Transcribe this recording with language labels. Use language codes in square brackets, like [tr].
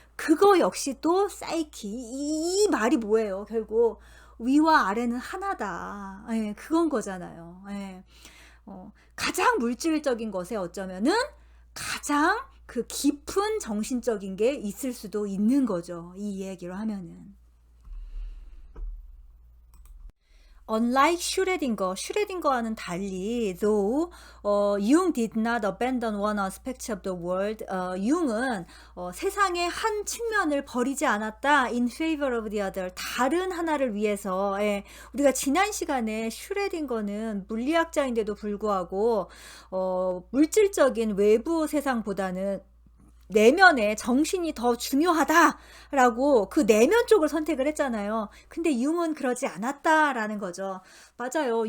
[ko] 그거 역시 또 사이키. 이 말이 뭐예요? 결국 위와 아래는 하나다. 예, 그건 거잖아요. 예. 가장 물질적인 것에 어쩌면은 가장 그 깊은 정신적인 게 있을 수도 있는 거죠. 이 얘기로 하면은. [en] Unlike [ko] 슈레딩거와는 달리, [en] though Jung did not abandon one aspect of the world, [ko] 융은 세상의 한 측면을 버리지 않았다. [en] In favor of the other, [ko] 다른 하나를 위해서. 예, 우리가 지난 시간에 슈레딩거는 물리학자인데도 불구하고 물질적인 외부 세상보다는 내면의 정신이 더 중요하다라고 그 내면 쪽을 선택을 했잖아요. 근데 융은 그러지 않았다라는 거죠. 맞아요.